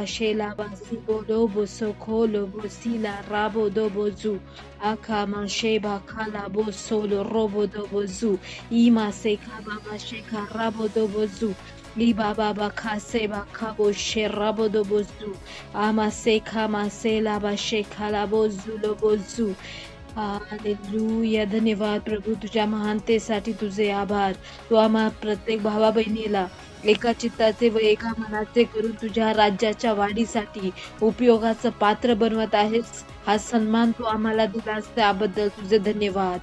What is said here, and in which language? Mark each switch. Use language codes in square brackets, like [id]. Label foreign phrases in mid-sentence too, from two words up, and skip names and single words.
[mr] shela basibo dobo sokolo bosila rabo dobozu akama sheba kala bo solo robo dobozu ima seka baba sheka rabo dobozu Liba baba kase ba kabo sherabo dobozu ama seka masela ba sheka labo zulobozu हालेलुया धन्यवाद प्रभू तुझ्या महानतेसाठी तुझे आभार. तू आम्हा प्रत्येक भावा बहिणीला एका चित्ताचे व एका मनाचे करून तुझ्या राज्याच्या वाढीसाठी उपयोगाचं पात्र बनवत आहेस. हा सन्मान तू आम्हाला दिलास त्याबद्दल तुझे धन्यवाद.